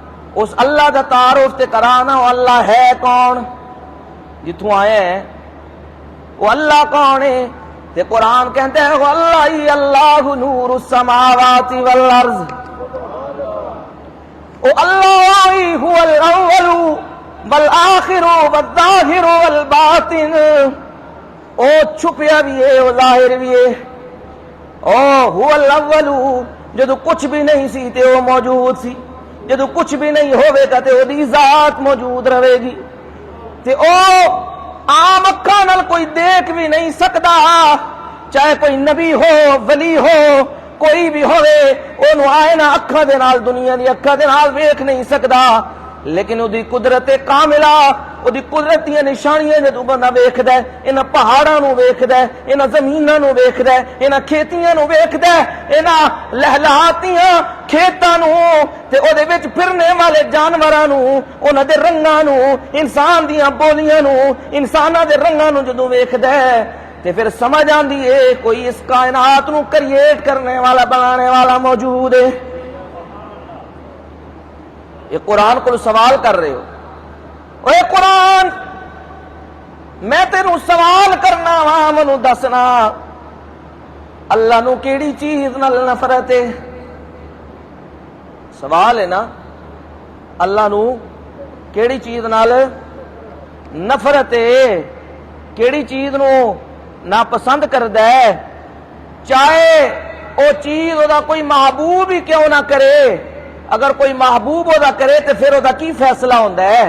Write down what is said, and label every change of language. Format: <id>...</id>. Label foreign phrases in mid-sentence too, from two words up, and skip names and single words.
<pa>اس اللہ دا تعارف تے کرانا وہ اللہ ہے کون، جتوں آئے ہیں وہ اللہ کون ہے؟ تے قرآن کہتے ہیں وہ اللہ ہی</pa> <ar>اللہ نور السماوات والارض،</ar> <pa>وہ اللہ ہی</pa> <ar>هو الاول والآخر والظاہر والباطن،</ar> <pa>او چھپیا بھی ہے وہ ظاہر بھی ہے، او</pa> <ar>هو الاول</ar> <pa>جدو کچھ بھی نہیں سی تے وہ موجود سی، جدو کچھ بھی نہیں ہوئے گا تے وہ دی ذات موجود رہے گی، تے او عام اکھاں نال کوئی دیکھ بھی نہیں سکدا، چاہے کوئی نبی ہو ولی ہو کوئی بھی ہوئے اونوں آئے نہ اکھاں دے نال دنیا دی اکھاں دے نال ویکھ نہیں سکدا، لیکن او دی قدرت کاملہ او دی قدرت دیاں نشانیاں جدوں بندہ ویکھدا ہے، انہاں پہاڑاں نوں ویکھدا ہے، انہاں زمیناں نوں ویکھدا ہے، انہاں کھیتیاں نوں ویکھدا ہے، انہاں لہلہاتیاں کھیتاں نوں تے او دے وچ پھرنے والے جانوراں نوں، انہاں دے رنگاں نوں، انسان دیاں بولیاں نوں، انساناں دے رنگاں نوں جدوں ویکھدا ہے تے پھر سمجھ آندی ہے کوئی اس کائنات نوں کریٹ کرنے والا بنانے والا موجود ہے۔</pa> <ur>یہ قرآن کو سوال کر رہے ہو،</ur> <pa>اے قرآن میں تینوں سوال کرنا وا، منوں دسنا اللہ نو کیڑی چیز نال نفرت ہے؟ سوال ہے نا، اللہ نو کیڑی چیز نال نفرت ہے، کیڑی چیز نو ناپسند کردا ہے، چاہے او چیز او دا کوئی محبوب ہی کیوں نہ کرے، اگر کوئی محبوب او دا کرے تو پھر او دا کی فیصلہ ہوندا ہے؟</pa>